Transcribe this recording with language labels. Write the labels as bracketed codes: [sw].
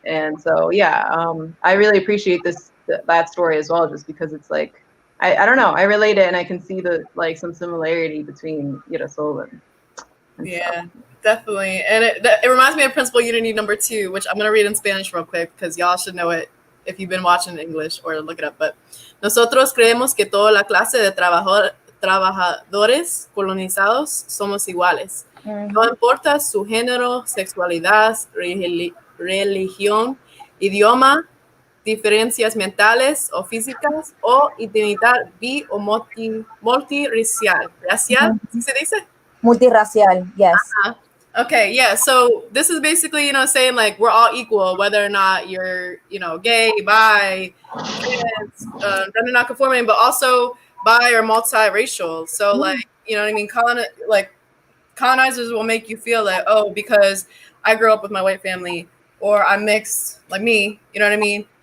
[en] And so yeah, I really appreciate that story as well, just because it's like I don't know, I relate it and I can see the like some similarity between Girasol and Yeah, stuff. definitely. And it reminds me of Principal Unity number 2, which I'm going to read in Spanish real quick because y'all should know it if you've been watching English or look it up. [es] But nosotros creemos que toda la clase de trabajadores colonizados somos iguales. No importa su género, sexualidad, religión, idioma, diferencias mentales o físicas o identidad bi o multirracial. ¿Racial? ¿Sí se dice? [en] Multiracial, yes. Okay, yeah. So this is basically, saying like we're all equal, whether or not you're, gay, bi, trans, gender non-conforming, but also bi or multiracial. So like, you know what I mean? Colonizers will make you feel that, oh, because I grew up with my white family or I'm mixed like me, you know what I mean?